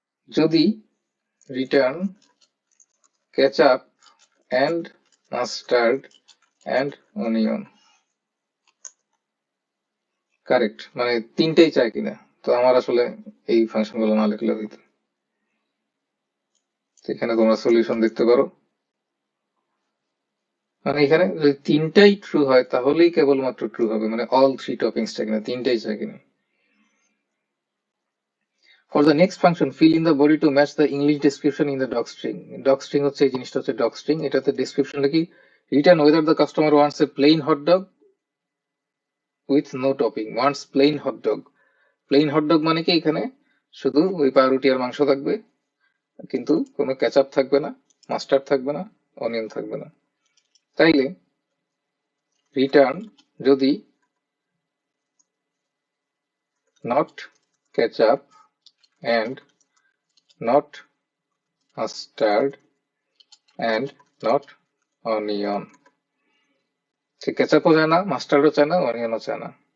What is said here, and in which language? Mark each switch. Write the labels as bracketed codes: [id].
[bn] যদি return ketchup and mustard and onion correct, মানে তিনটেই চাই কিনা, তো আমার আসলে এই ফাংশন গুলো না লিখলে হইতো। এখানে তোমরা সলিউশন দেখতে পারো, মানে এখানে যদি তিনটাই ট্রু হয় তাহলেই কেবলমাত্র ট্রু হবে, মানে অল থ্রি টপিংস চাই কিনা, তিনটাই চাই কিনা। [en] For the next function, fill in the body to match the English description in the docstring. [bn] Docstring হচ্ছে এই জিনিসটা হচ্ছে docstring, এটাতে ডেসক্রিপশন লিখি [en] return whether the customer wants a plain hot dog with no topping. Wants plain hot dog. [bn] Plain hot dog মানে কি, এখানে শুধু ওই পাউরুটি আর মাংস থাকবে, কিন্তু কোনো কেচাপ থাকবে না, মাস্টার্ড থাকবে না, অনিয়ন থাকবে না। তাইলে রিটার্ন যদি [en] not ketchup and not mustard and not onion, [bn] সে কেচাপও চায় না, মাস্টার্ডও চায় না, অনিয়নও চায় না।